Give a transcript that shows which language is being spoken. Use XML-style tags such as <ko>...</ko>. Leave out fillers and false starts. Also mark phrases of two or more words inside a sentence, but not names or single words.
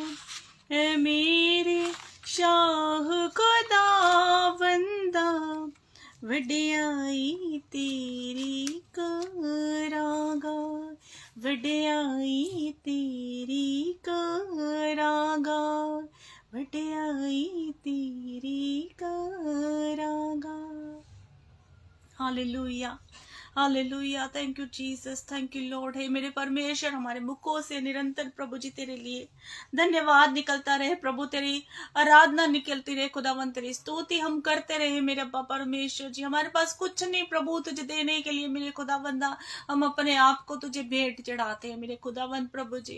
<pa>ਐ ਮੇਰੇ ਸ਼ਾਹ ਖ਼ੁਦਾਵੰਦਾ, ਵਡਿਆਈ ਤੇਰੀ ਕਰਾਂਗਾ। ਵਡਿਆਈ ਤੇਰੀ ਕਰਾਂਗਾ, ਵਡਿਆਈ ਤੇਰੀ ਕਰਾਂਗਾ। ਹਾਲੇਲੂਯਾ ਹਾਲੇਲੂਯਾ,</pa> <en>Thank you Jesus, thank you Lord.</en> <hi>है मेरे परमेश्वर, हमारे मुखों से निरंतर प्रभु जी तेरे लिए धन्यवाद निकलता रहे प्रभु, तेरी आराधना निकलती रहे खुदावन, तेरी स्तुति हम करते रहे मेरे अब्बा परमेश्वर जी। हमारे पास कुछ नहीं प्रभु तुझे देने के लिए मेरे खुदावंदा, हम अपने आप को तुझे भेंट चढ़ाते हैं मेरे खुदावंद प्रभु जी।</hi>